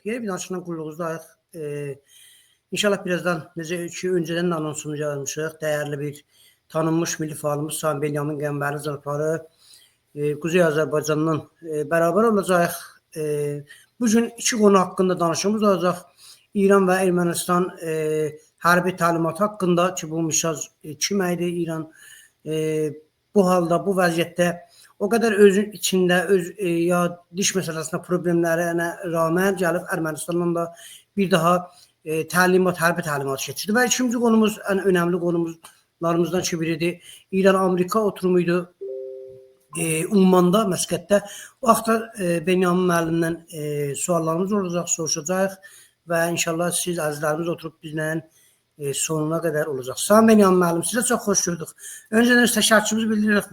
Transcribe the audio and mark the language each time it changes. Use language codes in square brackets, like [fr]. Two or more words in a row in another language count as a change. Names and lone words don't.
[az] Yeni bir danışıqdan qulluğunuzdayıq. İnşallah birazdan necə ki, [tr] önceden de [az] anonsunu yazmışıq. Değerli bir tanınmış milli faalımız Sami Benyamin Qəmbərli Zarfarı Kuzey Azərbaycandan beraber olacaq. [tr] Bugün iki konu hakkında danışımız olacaq. İran ve [az] Ermənistan hərbi təlimat [tr] hakkında ki, bu mesaj kiməydi İran bu halda, bu vəziyyətdə o kadar özün içinde ya diş meselesinde problemlerine rağmen gelip Ermenistan'dan da bir daha [az] hərbi təlimat [tr] geçirdi. Ve ikinci konumuz, en önemli konumuzlarımızdan biridir. İran-Amerika oturumuydu Umman'da, Məskətdə. [az] O vaxtda Benyamin müəllimdən suallarımız olacaq, soruşacaq ve inşallah siz əzizlərimiz oturup bizlə [tr] sonuna kadar olacak. [az] Sami Benyamin müəllim, sizə çox xoş gördük. Önceden təşəkkürümüzü bildiririk.